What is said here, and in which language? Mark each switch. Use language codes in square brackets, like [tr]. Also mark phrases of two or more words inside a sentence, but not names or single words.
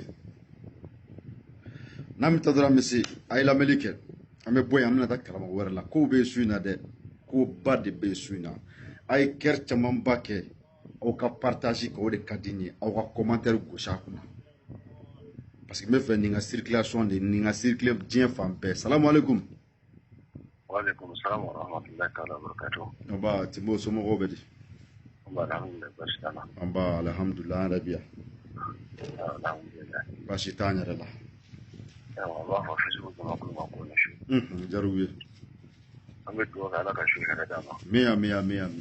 [bm] se a ye lamɛnni kɛ an bɛ bɔ yen an bɛna taa karamɔgɔ wɛrɛ la kow bɛ su in na dɛ ko ba de bɛ su in na a ye kɛri camanba kɛ aw ka partage kɛ o de ka di n ye aw ka commentaire gosi a kunna [fr] parce que [bm] n bɛ fɛ nin ka circulation de nin ka circuler diɲɛ fan bɛɛ [ar] السلام عليكم. وعليكم السلام ورحمة الله تعالى وبركاته. [bm] Aba Timbo somɔgɔw bɛ di? Alhamdulillah basi t'an na. An ba alhamdulillah an yɛrɛ bi yan. Alhamdulillah. Basi t'an yɛrɛ la. An b'a fɔ Facebook ma ko ma ko ne su. Jariw ye. An bɛ dugawu kɛ Ala ka su hɛrɛ d'an ma. Ami.